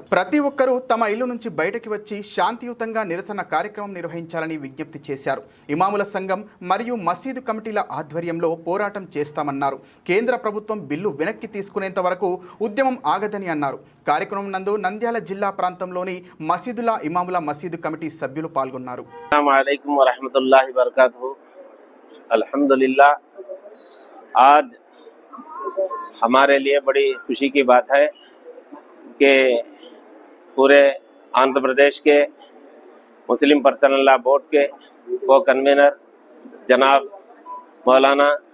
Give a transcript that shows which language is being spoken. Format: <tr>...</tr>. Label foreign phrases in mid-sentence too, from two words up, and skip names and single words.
<te>ప్రతి ఒక్కరూ తమ ఇల్లు నుంచి బయటకి వచ్చి శాంతియుతంగా నిరసన కార్యక్రమం నిర్వహించాలని విజ్ఞప్తి చేశారు. ఇమాముల సంఘం మరియు మసీదు కమిటీల ఆధ్వర్యంలో పోరాటం చేస్తామన్నారు. కేంద్ర ప్రభుత్వం బిల్లు వెనక్కి తీసుకునేంత వరకు ఉద్యమం ఆగదని అన్నారు. కార్యక్రమం నందు నంద్యాల జిల్లా ప్రాంతంలోని మసీదుల ఇమాముల మసీదు కమిటీ సభ్యులు పాల్గొన్నారు.</te> <ar>السلام عليكم ورحمة الله وبركاته.</ar> <hi>अल्हम्दुलिल्लाह, आज हमारे लिए बड़ी खुशी की बात है कि पूरे आंध्र प्रदेश के मुस्लिम पर्सनल लॉ बोर्ड के को कन्वीनर जनाब मौलाना</hi>